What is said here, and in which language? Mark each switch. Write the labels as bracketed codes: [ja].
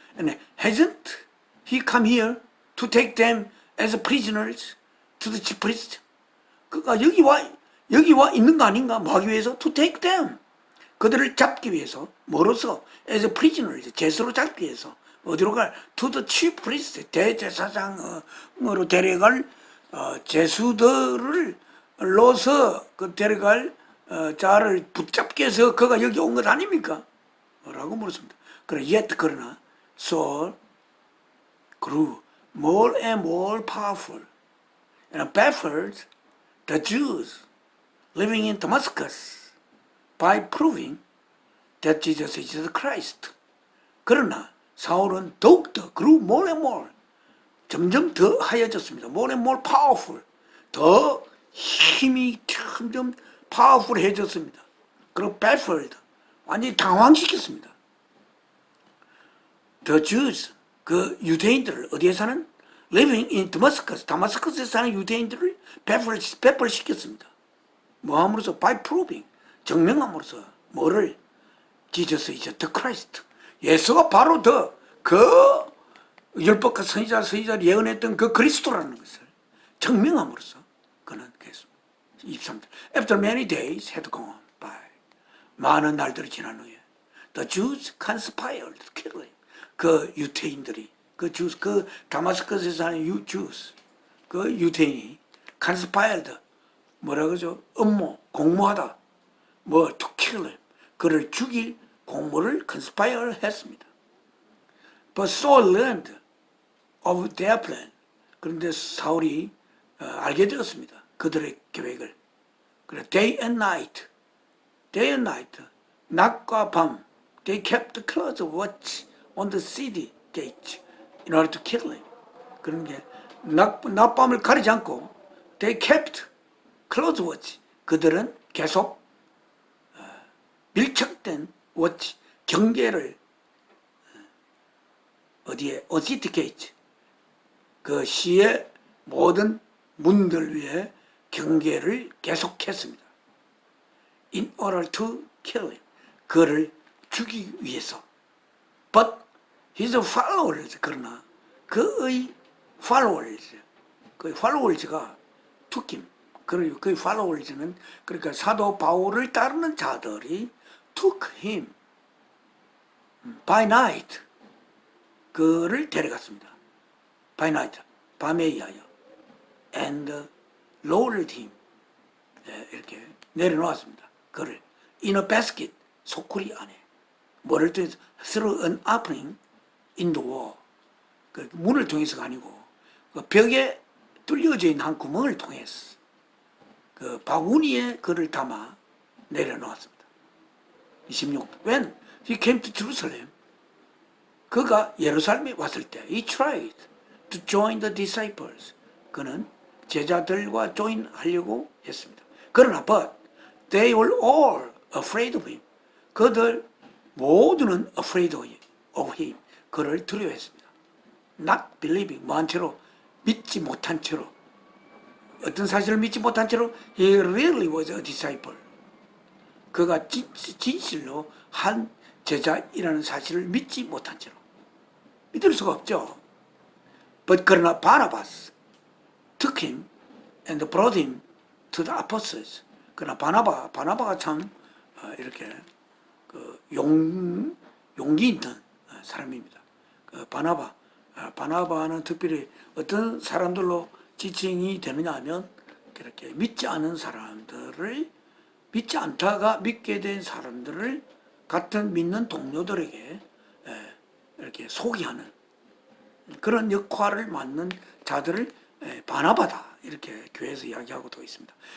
[en] And hasn't he come here to take them as prisoners to the chief priest? [ko] 그가 여기 와 있는 거 아닌가? 뭐 하기 위해서? [en] To take them. [ko] 그들을 잡기 위해서. 뭐로서? [en] as prisoners. [ko] 제수로 잡기 위해서. 어디로 갈? [en] To the chief priest. [ko] 대제사장으로 데려갈 제수들을 로서 데려갈 자를 붙잡기 위해서 그가 여기 온 것 아닙니까? 라고 물었습니다. [en] 그러나 Saul grew more and more powerful and baffled the Jews living in Damascus by proving that Jesus is the Christ. [ko] 그러나 사울은 더욱더 [en] grew more and more, [ko] 점점 더 하얘졌습니다. [en] more and more powerful, [ko] 더 힘이 점점 파워풀해졌습니다. 그리고 baffled, 완전히 당황시켰습니다. [en] The Jews, [ko] 그 유대인들을 어디에 사는? [en] living in Damascus, [ko] 다마스커스에 사는 유대인들을 baffle 시켰습니다. 뭐 함으로써? [en] by proving, [ko] 증명함으로써 뭐를? [en] Jesus is the Christ. [ko] 예수가 바로 그 율법과 선지자를 예언했던 그 그리스도라는 것을 증명함으로써 그는 그랬습니다. 23절. [en] After many days had gone by, [ko] 많은 날들이 지난 후에 [en] the Jews conspired to kill him. [ko] 그 유태인들이 그 다마스커스에 사는 Jews, 그 유태인이 conspired, 뭐라 그러죠? 공모하다. [en] to kill him. [ko] 그를 죽일 공모를 conspire 했습니다. [en] But Saul learned of their plan. [ko] 그런데 사울이 알게 되었습니다. 그들의 계획을. [en] 그래, day and night, [ko] 낮과 밤, [en] they kept close watch on the city gate. in order to kill him. [ko] 그런 게 낮밤을 가리지 않고 [en] they kept close watch. [ko] 그들은 계속 밀착된 워치, 경계를 어디에 어시티케이트 그 시의 모든 문들 위에 경계를 계속했습니다. [en] In order to kill him. [ko] 그를 죽이기 위해서. [en] But his followers, [ko] 그러나 그의 [en] followers, 그 followers가 took him. [ko] 그리고 그 followers는 그러니까 사도 바울을 따르는 자들이 [en] took him by night. [ko] 그를 데려갔습니다. [en] by night, [ko] 밤에 의하여. [en] and lowered him. [ko] 이렇게 내려놓았습니다. 그를 [en] in a basket, [ko] 소쿠리 안에. 뭐를 통해서 [en] through an opening in the wall. [ko] 그 문을 통해서가 아니고 그 벽에 뚫려져 있는 한 구멍을 통해서 그 바구니에 그를 담아 내려놓았습니다. 26. [en] When he came to Jerusalem, [ko] 그가 예루살렘에 왔을 때 [en] he tried to join the disciples. [ko] 그는 제자들과 join하려고 했습니다. [en] 그러나 but they were all afraid of him. [ko] 그들 모두는 [en] afraid of him. [ko] 그를 두려워했습니다. [en] Not believing, [ko] 뭐한 채로 믿지 못한 채로 어떤 사실을 믿지 못한 채로 [en] he really was a disciple. [ko] 그가 진실로 한 제자이라는 사실을 믿지 못한 채로 믿을 수가 없죠. [en] But 그러나 바나바스 took him and brought him to the apostles. [ko] 그러나 바나바가 참 이렇게 그 용기 있는 사람입니다. 그 바나바는 특별히 어떤 사람들로 지칭이 되느냐 하면 그렇게 믿지 않은 사람들을 믿지 않다가 믿게 된 사람들을 같은 믿는 동료들에게 이렇게 소개하는 그런 역할을 맡는 자들을 바나바다 이렇게 교회에서 이야기하고도 있습니다.